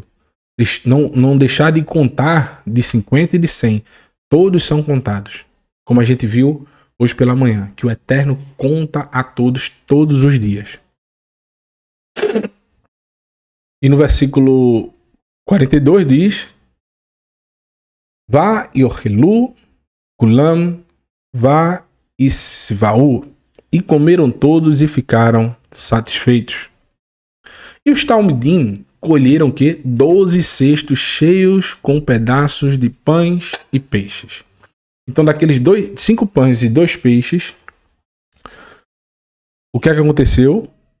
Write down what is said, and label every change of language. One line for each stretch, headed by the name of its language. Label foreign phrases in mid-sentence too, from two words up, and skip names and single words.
Portuguese: Não deixar de contar de 50 e de 100. Todos são contados. Como a gente viu hoje pela manhã, que o Eterno conta a todos os dias. E no versículo 42 diz:
Hebrew: וַ יֹּאכְלוּ כֻלָּם וַ יִּשְׂבָּעוּ.
Portuguese: E comeram todos e ficaram satisfeitos. E os talmidim colheram que 12 cestos cheios com pedaços de pães e peixes. Então, daqueles 5 pães e 2 peixes, o que é que aconteceu?